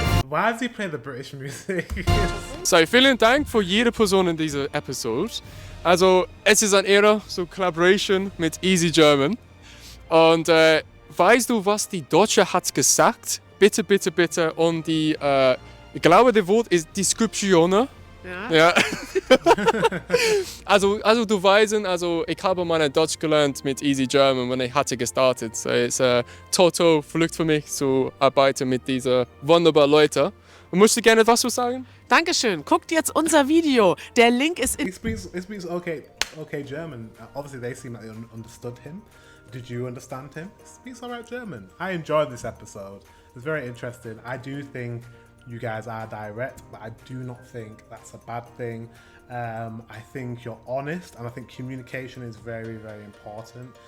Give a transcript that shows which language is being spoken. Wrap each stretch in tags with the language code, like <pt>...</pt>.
<en>Why does he play the British music?</en> <de>So, vielen Dank für jede Person in dieser Episode. Also, es ist eine Ehre, so Collaboration mit Easy German. Und weißt du, was die Deutsche hat gesagt? Bitte, bitte, bitte. Und die, ich glaube, das Wort ist Description. Ja. also du weißt, also ich habe meine Deutsch gelernt mit Easy German, wenn ich hatte gestartet. So, es ist total verrückt für mich zu arbeiten mit diesen wunderbaren Leuten. Und möchtest du gerne etwas sagen? Dankeschön. Guckt jetzt unser Video. Der Link ist in...</de> <en>He speaks okay German. Obviously they seem like they understood him. Did you understand him? He speaks alright German. I enjoyed this episode. It's very interesting. I do think you guys are direct, but I do not think that's a bad thing. I think you're honest, and I think communication is very, very important.</en>